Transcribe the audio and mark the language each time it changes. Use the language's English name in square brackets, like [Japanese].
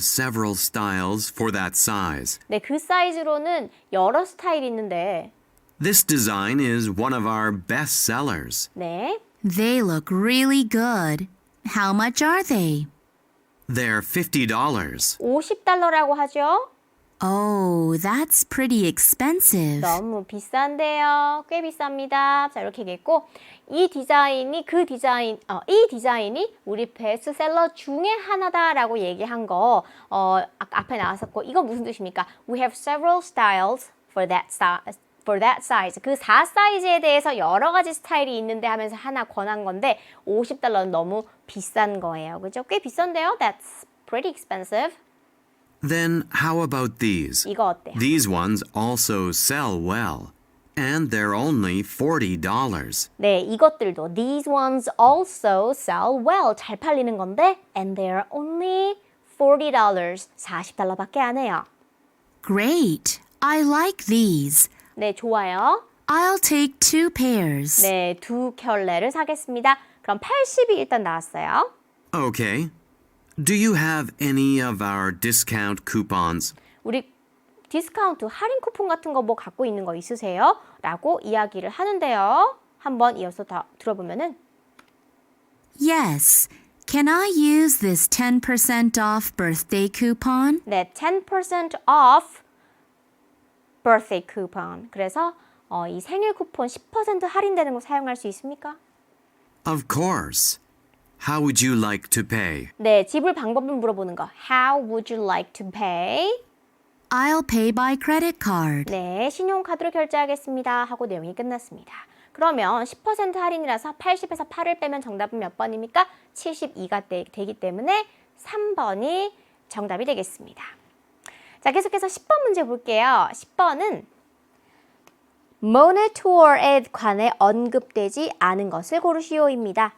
[English] several styles for that size. [Korean] 네, 그 사이즈로는 여러 스타일이 있는데 [English] This design is one of our best sellers. 네, They look really good. How much are they? They're $50. [Korean] $50라고 하죠? [English] Oh, that's pretty expensive. [Korean] 너무 비싼데요. 꽤 비쌉니다. 자, 이렇게 얘기했고 이 디자인이 이 디자인이 우리 베스트셀러 중에 하나다라고 얘기한 거 앞에 나왔었고 이건 무슨 뜻입니까? [English] We have several styles for that size. [Korean] 그 4 사이즈에 대해서 여러 가지 스타일이 있는데 하면서 하나 권한 건데 $50는 너무 비싼 거예요. 그죠? 꽤 비싼데요? [English] That's pretty expensive. Then how about these? [Korean] 이거 어때요? [English] These ones also sell well. And they're only $40. 네, [Korean] 이것들도 [English] these ones also sell well. [Korean] 잘 팔리는 건데 [English] and they're only $40. [Korean] $40밖에 안 해요. [English] Great. I like these. [Korean] 네, 좋아요. [English] I'll take 2 pairs. [Korean] 네, 2 켤레를 사겠습니다. 그럼 80이 일단 나왔어요. [English] Okay. Do you have any of our discount coupons? [Korean] 우리 디스카운트, 할인 쿠폰 같은 거 뭐 갖고 있는 거 있으세요? 라고 이야기를 하는데요. 한번 이어서 다 들어보면은 [English] Yes. Can I use this 10% off birthday coupon? 네, 10% off birthday coupon. [Korean] 그래서 이 생일 쿠폰 10% 할인되는 거 사용할 수 있습니까? [English] Of course. How would you like to pay? [Korean] 네, 지불 방법을 물어보는 거. [English] How would you like to pay? I'll pay by credit card. [Korean] 네, 신용카드로 결제하겠습니다. 하고 내용이 끝났습니다. 그러면 10% 할인이라서 80에서 8을 빼면 정답은 몇 번입니까? 72가 되기 때문에 3번이 정답이 되겠습니다. 자, 계속해서 10번 문제 볼게요. 10번은 모네 투어에 관해 언급되지 않은 것을 고르시오입니다.